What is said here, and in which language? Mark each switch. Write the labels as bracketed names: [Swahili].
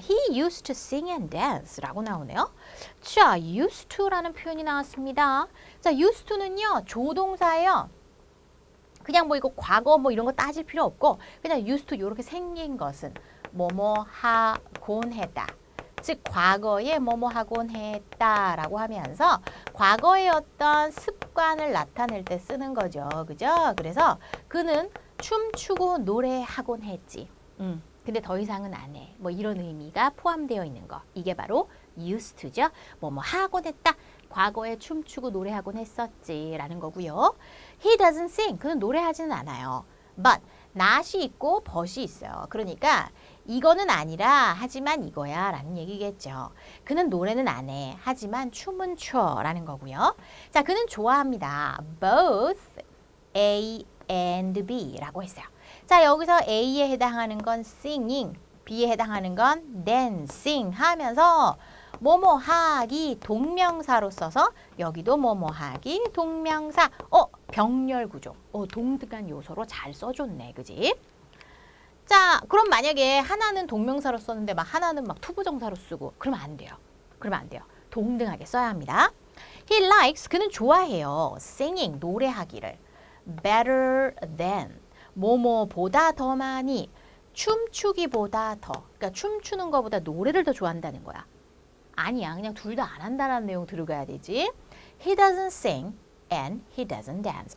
[English] He used to sing and dance [Korean] 라고 나오네요. 자, used to라는 표현이 나왔습니다. 자, used to는요, 조동사예요. 그냥 뭐 이거 과거 뭐 이런 거 따질 필요 없고 그냥 used to 이렇게 생긴 것은 뭐뭐 하곤 했다. 즉 과거에 뭐뭐 하곤 했다라고 하면서 과거의 어떤 습관을 나타낼 때 쓰는 거죠. 그죠? 그래서 그는 춤추고 노래하곤 했지. 근데 더 이상은 안 해. 뭐 이런 의미가 포함되어 있는 거. 이게 바로 used to죠. 뭐뭐 하곤 했다. 과거에 춤추고 노래하곤 했었지 라는 거고요. [English] He doesn't sing. [Korean] 그는 노래하지는 않아요. But not이 있고 but이 있어요. 그러니까 이거는 아니라 하지만 이거야 라는 얘기겠죠. 그는 노래는 안 해. 하지만 춤은 춰 라는 거고요. 자, 그는 좋아합니다. [English] Both A and B [Korean] 라고 했어요. 자, 여기서 A에 해당하는 건 singing, B에 해당하는 건 dancing 하면서 뭐뭐 하기 동명사로 써서 여기도 뭐뭐 하기 동명사. 병렬 구조. 동등한 요소로 잘 써줬네. 그지? 자, 그럼 만약에 하나는 동명사로 썼는데 막 하나는 막 투부정사로 쓰고 그러면 안 돼요. 동등하게 써야 합니다. [English] He likes, [Korean] 그는 좋아해요. singing, 노래하기를. better than, 뭐뭐보다 더 많이, 춤추기보다 더. 그러니까 춤추는 것보다 노래를 더 좋아한다는 거야. 아니야. 그냥 둘 다 안 한다는 내용 들어가야 되지. [English] He doesn't sing and he doesn't dance.